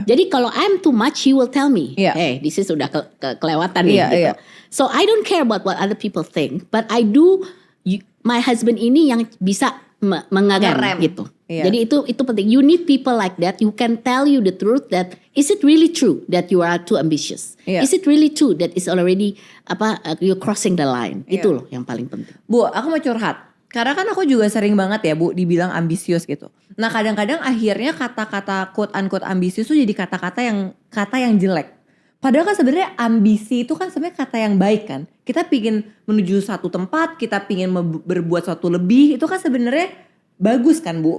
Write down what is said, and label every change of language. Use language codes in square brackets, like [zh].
[id] Jadi kalau [en] I'm too much, he will tell me, [id] Iya. [en] hey, this is [id] udah kelewatan nih. Iya, gitu. iya. [en] So I don't care about what other people think, but I do. My husband [id] ini yang bisa mengerem Ngerem. gitu. Iya. Jadi itu penting. [en] You need people like that. You can tell you the truth that is it really true that you are too ambitious? [id] Iya. [en] Is it really true that is already you're crossing the line? [id] Iya. Itu loh yang paling penting. Bu, aku mau curhat. Karena kan aku juga sering banget ya Bu dibilang ambisius gitu. Nah kadang-kadang akhirnya kata-kata quote unquote ambisius tuh jadi kata yang jelek. Padahal kan sebenarnya ambisi itu kan sebenarnya kata yang baik kan. Kita pingin menuju satu tempat, kita pingin berbuat sesuatu lebih, itu kan sebenarnya bagus kan Bu.